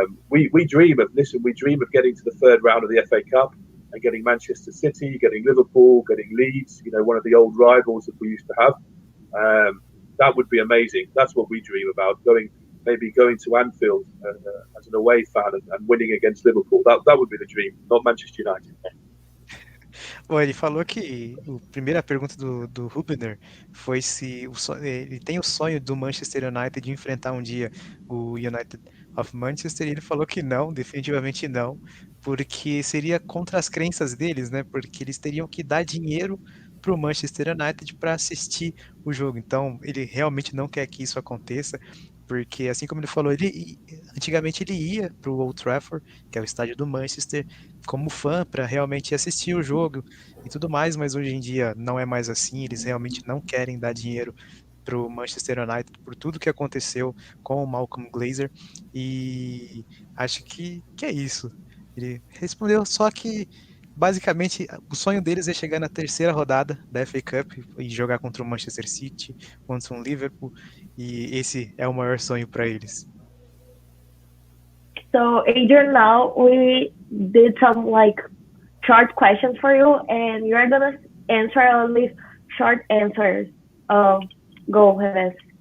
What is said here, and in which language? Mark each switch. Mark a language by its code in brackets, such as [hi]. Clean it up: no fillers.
[en] We dream of getting to the 3rd round of the FA Cup and getting Manchester City, getting Liverpool, getting Leeds, one of the old rivals that we used to have. That would be amazing. That's what we dream about, going to Anfield as an away fan and winning against Liverpool. That would be the dream, not Manchester United. [pt] Bom, ele falou que a primeira pergunta do Rubner foi se ele tem o sonho do Manchester United de enfrentar um dia o United of Manchester, e ele falou que não, definitivamente não, porque seria contra as crenças deles, né? Porque eles teriam que dar dinheiro para o Manchester United para assistir o jogo. Então, ele realmente não quer que isso aconteça, porque, assim como ele falou, antigamente ele ia para o Old Trafford, que é o estádio do Manchester, como fã, para realmente assistir o jogo e tudo mais, mas hoje em dia não é mais assim. Eles realmente não querem dar dinheiro para o Manchester United por tudo que aconteceu com o Malcolm Glazer, e acho que é isso. Ele respondeu só que basicamente o sonho deles é chegar na 3ª rodada da FA Cup e jogar contra o Manchester City, contra o Liverpool, e esse é o maior sonho para eles. [en] So Adrian, now we did some short questions for you, and you're gonna answer only short answers. Go ahead.